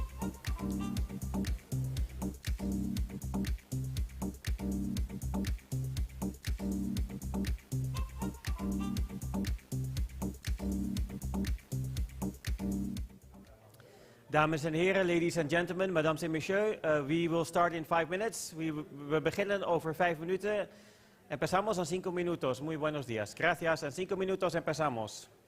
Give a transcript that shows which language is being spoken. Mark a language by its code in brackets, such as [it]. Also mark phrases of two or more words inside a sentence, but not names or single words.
[nl] Dames en heren, [en] ladies and gentlemen, [fr] mesdames et messieurs, [en] we will start in 5 minutes. [nl] We beginnen over 5 minuten. [es] Empezamos en 5 minutos. Muy buenos días. Gracias. En 5 minutos empezamos.